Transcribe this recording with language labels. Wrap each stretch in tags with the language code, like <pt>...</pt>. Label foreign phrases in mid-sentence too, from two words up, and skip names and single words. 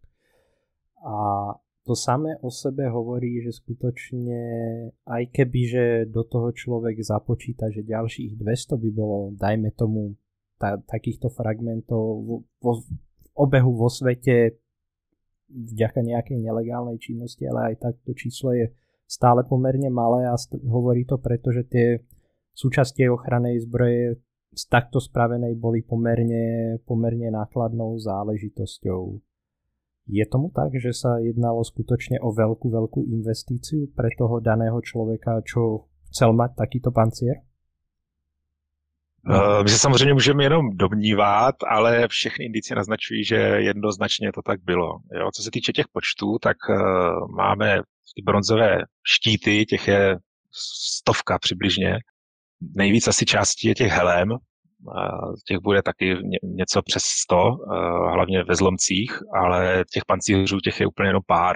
<sk>A to samé o sebe hovorí, že skutočne aj keby, že do toho človek započíta, že ďalších 200 by bolo, dajme tomu, takýchto fragmentov v obehu vo svete vďaka nejakej nelegálnej činnosti, ale aj tak to číslo je stále pomerne malé a hovorí to preto, že tie súčasti ochrannej zbroje z takto spravenej boli pomerne nákladnou záležitosťou. Je tomu tak, že sa jednalo skutočne o veľkú investíciu pre toho daného človeka, čo chcel mať takýto pancier?</sk> <cs>My se samozřejmě můžeme jenom domnívat, ale všechny indicie naznačují, že jednoznačně to tak bylo. Jo? Co se týče těch počtů, tak máme ty bronzové štíty, těch je 100 přibližně. Nejvíc asi částí je těch helem, těch bude taky něco přes 100, hlavně ve zlomcích, ale těch pancířů těch je úplně jenom pár.</cs>